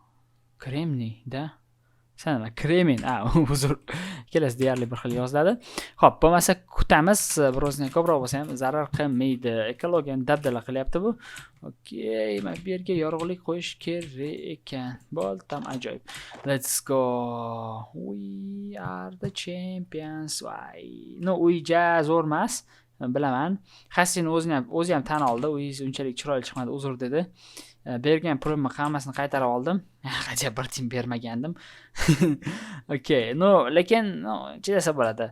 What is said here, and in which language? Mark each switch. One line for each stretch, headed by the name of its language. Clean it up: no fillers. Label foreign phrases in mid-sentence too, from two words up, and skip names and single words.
Uzbek: To'g'ri. Kremniy-da. Nima kremin, uzr. Ikkalasi deyarli bir xil yoziladi. Xo'p, bo'lmasa kutamiz, birozdan ko'proq bo'lsa ham zarar qilmaydi. Ekologiyani dabdala qilyapti bu. Okey, men bu yerga yorug'lik qo'yish kerak ekan. Tam ajoyib.
English: Let's go. We are the champions.
Uzbek: Uyja zo'r emas. Bilaman. Hasin o'zi ham tan oldi. Uyingiz unchalik chiroyli chiqmadi, uzr dedi. Bergan pulimni hammasini qaytarib oldim. Hajab bir tim bermagandim. Okay, lekin chidasa bo'ladi.